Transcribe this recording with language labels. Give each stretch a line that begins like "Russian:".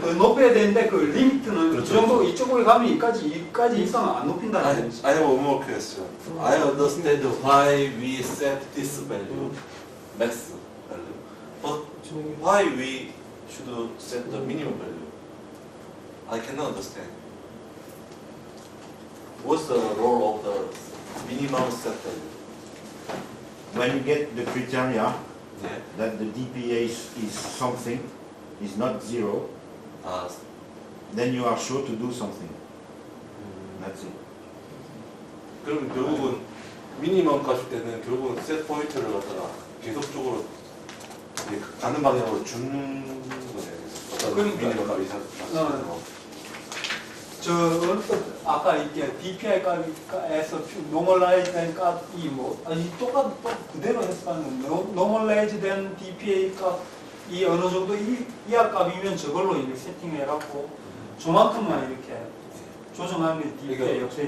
Korean: 더 높여야 되는데 그 리미트는 그렇죠. 이 정도 이쪽으로 가면 이까지 이상 안 높인다는 거죠.
English: I have one more question. I understand why we set this value, max value, but why we should set the minimum value? I cannot understand. What's the role of the minimum set value? When you get the criteria Yeah. that the DPA is something, is not zero, then you are sure to do something. That's it.
Korean: 그럼 결국은 미니멈 값일 때는 결국은 셋 포인트를 갖다가 계속적으로 이렇게 가는 방향으로 주는 거네요. 어떤 그러니까. 미니멈 값이 있어서. 아까 이렇게 DPI 값에서 노멀라이즈된 값이 똑같은 그대로 해석하는 노멀라이즈된 DPA 값이 어느 정도 이하 값이면 저걸로 이렇게 세팅해갖고 저만큼만 이렇게 조정하는 게 DPI 역시.